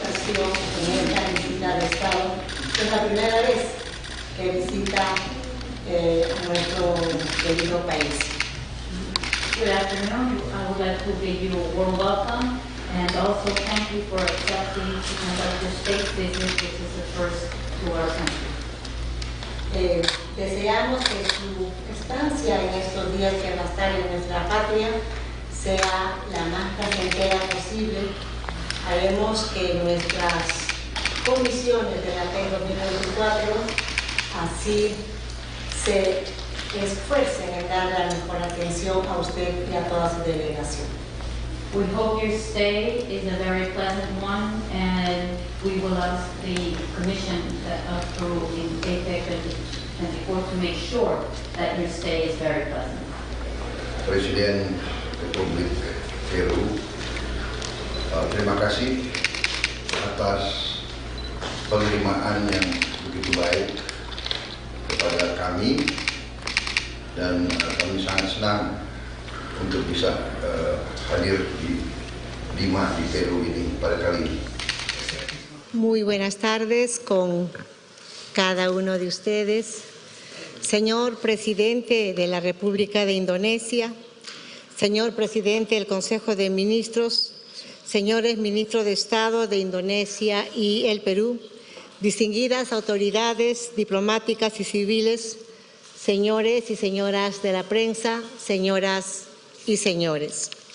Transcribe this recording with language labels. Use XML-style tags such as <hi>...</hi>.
<es>En esta visita de Estado, es la primera vez que visita nuestro querido país.</es> <en>Good afternoon. I would like to give you a warm welcome and also thank you for accepting your state visit, which is the first to our country.</en> <es>Deseamos que su estancia en estos días que va a estar en nuestra patria sea la más placentera posible. Haremos que nuestras comisiones de la APEC 2024 así se esfuercen en dar la mejor atención a usted y a toda su delegación.</es> <en>We hope your stay is a very pleasant one, and we will ask the Commission of Peru in APEC 2024 to make sure that your stay is very pleasant.</en> <id>Presiden Republik Peru, terima kasih atas penerimaan yang begitu baik kepada kami, dan kami sangat senang untuk bisa hadir di Lima di Peru ini pada kali ini.</id> <es>Muy buenas tardes con cada uno de ustedes. Señor Presidente de la República de Indonesia, señor Presidente del Consejo de Ministros, señores Ministros de Estado de Indonesia y el Perú, distinguidas autoridades diplomáticas y civiles, señores y señoras de la prensa, señoras y señores.</es>